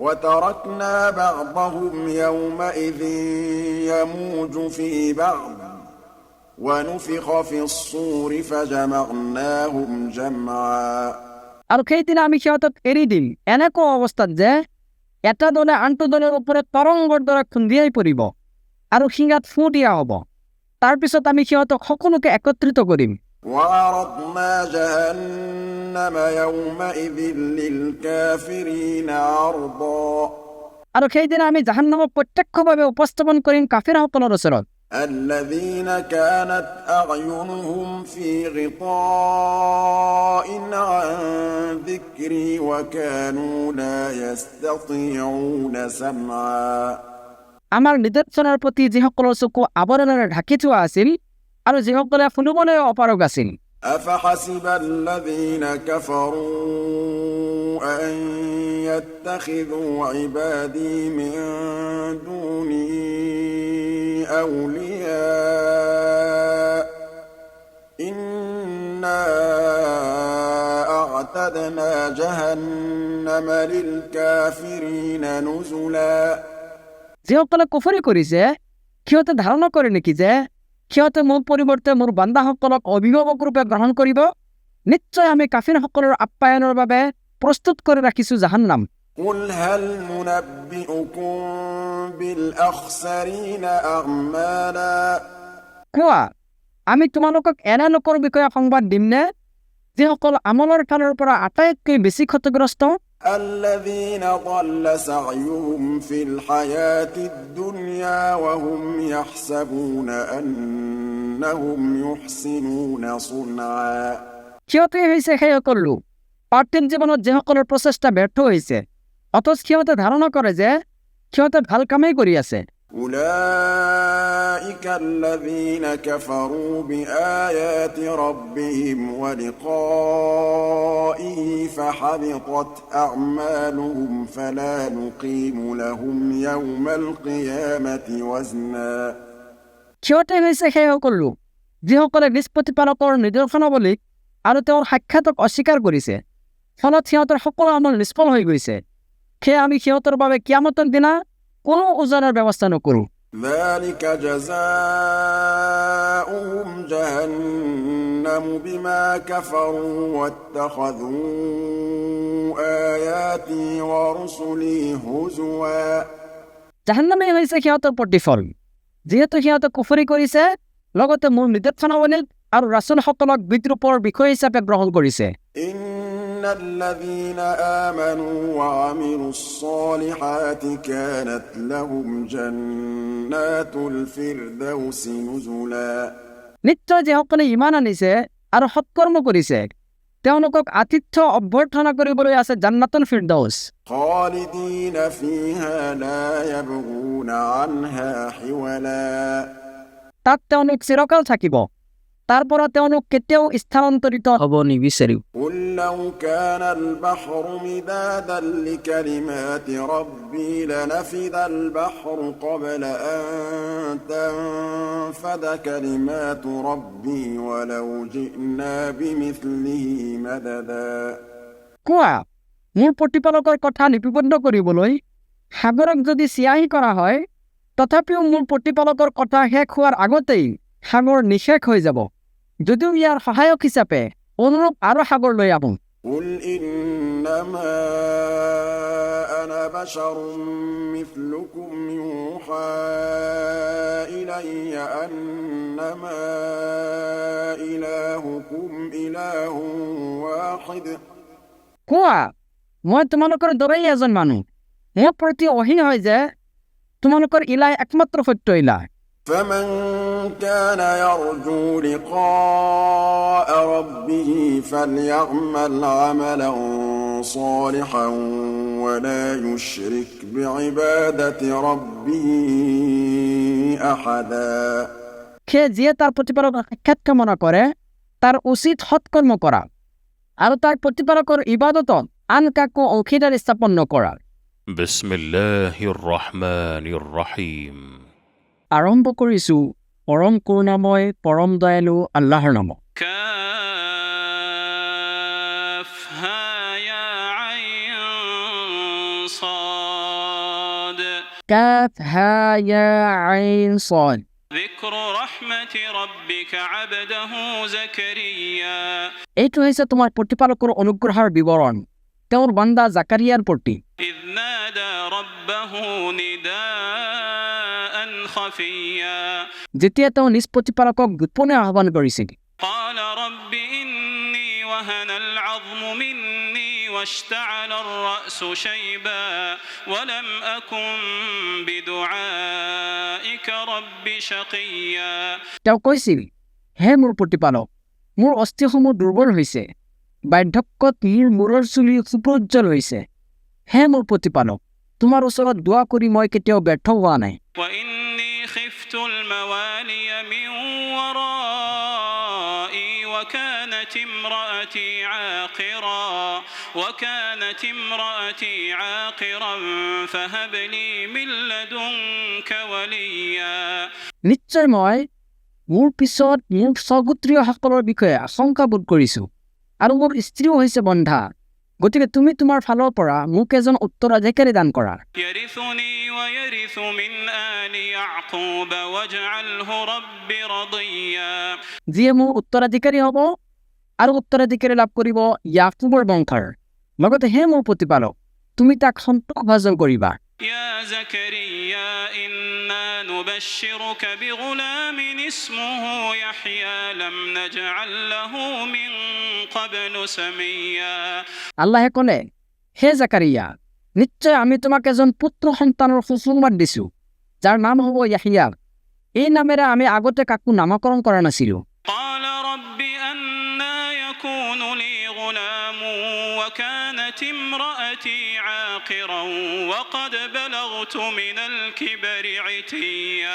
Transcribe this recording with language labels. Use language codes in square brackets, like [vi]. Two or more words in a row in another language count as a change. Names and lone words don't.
[ar] وتركنا بعضهم يومئذ يموج في بعض ونفخ في الصور فجمعناهم جمعا [as] আৰু সেইদিনা আমি সিহঁতক এৰি দিম এনেকুৱা অৱস্থাত যে এটা দলে আনটো দলৰ ওপৰত তৰংগৰ দৰে খুন্দিয়াই পৰিব আৰু শিঙাত ফুঁ দিয়া হ'ব তাৰপিছত আমি সিহঁতক সকলোকে একত্ৰিত কৰিম [ar] وعرضنا جهنم يومئذ للكافرين عرضا [as] আৰু সেইদিনা আমি জাহান্নামক প্ৰত্যক্ষভাৱে উপস্থাপন কৰিম কাফিৰসকলৰ ওচৰত [ar] الذين كانت أعينهم في غطاء عن ذكري وكانوا لا يستطيعون سمعا [as] আমাৰ নিদৰ্শনৰ প্ৰতি যিসকলৰ চকু আৱৰণেৰে ঢাকি থোৱা আছিল আৰু যিসকলে শুনিবলৈ অপাৰগ আছিল [ar] أفحسب الذين كفروا أن يتخذوا عبادي من دوني أولياء إنا أعتدنا جهنم للكافرين نزلا [as] যিসকলে কুফৰি কৰিছে সিহঁতে ধাৰণা কৰে নেকি যে সিহঁতে মোৰ পৰিৱৰ্তে মোৰ বান্দাসকলক অভিভাৱক ৰূপে গ্ৰহণ কৰিব নিশ্চয় আমি কাফিৰসকলৰ আপ্যায়নৰ বাবে প্ৰস্তুত কৰি ৰাখিছোঁ জাহান্নাম [ar] قل هل ننبئكم بالأخسرين أعمالا [as] কোৱা আমি তোমালোকক এনে লোকৰ বিষয়ে সংবাদ দিমনে যিসকল আমলৰ ফালৰ পৰা আটাইতকৈ বেছি ক্ষতিগ্ৰস্ত [ar] الذين ضل سعيهم في الحياة الدنيا وهم يحسبون أنهم يحسنون صنعا [as] সিহঁতে হৈছে সেইসকল লোক পাৰ্থিৱ জীৱনত যিসকলৰ প্ৰচেষ্টা ব্যৰ্থ হৈছে অথচ সিহঁতে ধাৰণা কৰে যে সিহঁতে ভাল কামেই কৰি আছে [ar] أولئك الذين كفروا بآيات ربهم ولقائه فحبطت أعمالهم فلا نقيم لهم يوم القيامة وزنا [as] সিহঁতে হৈছে সেইসকল লোক যিসকলে নিজ প্ৰতিপালকৰ নিদৰ্শনাৱলী আৰু তেওঁৰ সাক্ষাতক অস্বীকাৰ কৰিছে ফলত সিহঁতৰ সকলো আমল নিষ্ফল হৈ গৈছে সেয়ে আমি সিহঁতৰ বাবে কিয়ামতৰ দিনা কোনো ওজনৰ ব্যৱস্থা নকৰোঁ [ar] ذلك جزاؤهم جهنم بما كفروا واتخذوا آياتي ورسلي هزوا [as] জাহান্নামেই হৈছে সিহঁতৰ প্ৰতিফল যিহেতু সিহঁতে কুফৰি কৰিছে লগতে মোৰ নিদৰ্শনাৱলী আৰু ৰাসূলসকলক বিদ্ৰূপৰ বিষয় হিচাপে গ্ৰহণ কৰিছে [ar] إن الذين آمنوا وعملوا الصالحات كانت لهم جنات الفردوس نزلا [as] নিশ্চয় যিসকলে ইমান আনিছে আৰু সৎকৰ্ম কৰিছে তেওঁলোকক আতিথ্য অভ্যৰ্থনা কৰিবলৈ আছে জান্নাতুল ফিৰদৌস [ar] خالدين فيها لا يبغون عنها حولا [as] তাত তেওঁলোক চিৰকাল থাকিব তাৰ পৰা তেওঁলোক কেতিয়াও স্থানান্তৰিত হ'ব নিবিচাৰিব [ar] قل لو كان البحر مدادا لكلمات ربي لنفد البحر قبل أن تنفد كلمات ربي ولو جئنا بمثله مددا [as] কোৱা মোৰ প্ৰতিপালকৰ কথা লিপিবদ্ধ কৰিবলৈ সাগৰক যদি চিয়াহী কৰা হয় তথাপিও মোৰ প্ৰতিপালকৰ কথা শেষ হোৱাৰ আগতেই সাগৰ নিশেষ হৈ যাব যদিও ইয়াৰ সহায়ক হিচাপে অনুৰূপ আৰু সাগৰ লৈ আহোঁ [ar] قل إنما أنا بشر مثلكم يوحى إلي أنما إلهكم إله واحد [as] কোৱা মই তোমালোকৰ দৰেই এজন মানুহ মোৰ প্ৰতি অহী হয় যে তোমালোকৰ ইলাই একমাত্ৰ সত্য ইলা [ar] فمن كان يرجو لقاء ربه فليعمل عملا صالحا ولا يشرك بعبادة ربه أحدا [as] সেয়ে যিয়ে তাৰ প্ৰতিপালকৰ সাক্ষাৎ কামনা কৰে তাৰ উচিত সৎকৰ্ম কৰা আৰু তাৰ প্ৰতিপালকৰ ইবাদতত আন কাকো অংশীদাৰী স্থাপন নকৰা [ar] بسم الله الرحمن الرحيم [as] আৰম্ভ কৰিছোঁ পৰম কৰুণাময় পৰম দয়ালু আল্লাহৰ নামত [ar] كافها يا عين صاد كاف ها يا عين صاد ذكر رحمة ربك عبده زكريا [as] এইটো হৈছে তোমাৰ প্ৰতিপালকৰ অনুগ্ৰহৰ বিৱৰণ তেওঁৰ বান্দা জাকাৰিয়াৰ প্ৰতি [ar] إذ نادى ربه نداء خفيا [as] যেতিয়া তেওঁ নিজ প্ৰতিপালকক গোপনে আহ্বান কৰিছিল [ar] قال رب إني وهن العظم مني واشتعل الرأس شيبا ولم أكن بدعائك رب شقيا [as] তেওঁ কৈছিল হে মোৰ প্ৰতিপালক মোৰ অস্থিসমূহ দুৰ্বল হৈছে বাৰ্ধক্যত মোৰ মূৰৰ চুলি সুপ্ৰজ্জ্বল হৈছে হে মোৰ প্ৰতিপালক তোমাৰ ওচৰত দোৱা কৰি মই কেতিয়াও ব্যৰ্থ হোৱা নাই [ar] وإني خفت الموالي من ورائي وكانت امرأتي عاقرا فهب لي من لدنك وليا [as] নিশ্চয় মই মোৰ পিছত মোৰ স্বগোত্ৰীয়সকলৰ বিষয়ে আশংকা বোধ কৰিছোঁ আৰু মোৰ স্ত্ৰীও হৈছে বন্ধা গতিকে তুমি তোমাৰ ফালৰ পৰা মোক এজন উত্তৰাধিকাৰী দান কৰা [ar] يرثني ويرث من آل يعقوب واجعله رب رضيا [as] যিয়ে মোৰ উত্তৰাধিকাৰী হ'ব আৰু উত্তৰাধিকাৰী লাভ কৰিব ইয়াকুবৰ বংশৰ লগতে হে মোৰ প্ৰতিপালক তুমি তাক সন্তোষভাজন কৰিবা [ar] يا زكريا إنا نبشرك بغلام اسمه يحيى لم نجعل له من قبل سميا [as] আল্লাহে ক'লে হে জাকাৰিয়া নিশ্চয় আমি তোমাক এজন পুত্ৰ সন্তানৰ সুসংবাদ দিছোঁ যাৰ নাম হ'ব ইয়াহিয়া এই নামেৰে আমি আগতে কাকো নামকৰণ কৰা নাছিলোঁ [ar] قال رب أنا يكون لي غلام وكانت امرأتي عاقرا وقد بلغت من الكبر عتيا